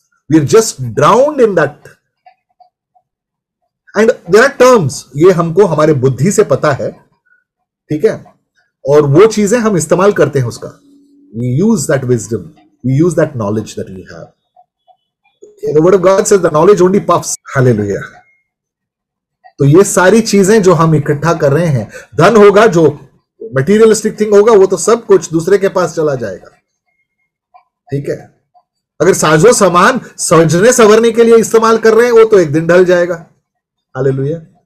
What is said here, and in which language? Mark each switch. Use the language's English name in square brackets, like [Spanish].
[English] we are just drowned in that, and there are terms, [Hindi] ये हमको हमारे बुद्धि से पता है, ठीक है, और वो चीजें हम इस्तेमाल करते हैं उसका। [English] We use that wisdom, we use that knowledge that we have. The word of God says the knowledge only puffs. Hallelujah. [Hindi] तो ये सारी चीजें जो हम इकट्ठा कर रहे हैं, धन होगा, जो मटेरियलिस्टिक थिंग होगा, वो तो सब कुछ दूसरे के पास चला जाएगा, ठीक है। अगर साजो सामान सजने संवरने के लिए इस्तेमाल कर रहे हैं, वो तो एक दिन ढल जाएगा। हालेलुया।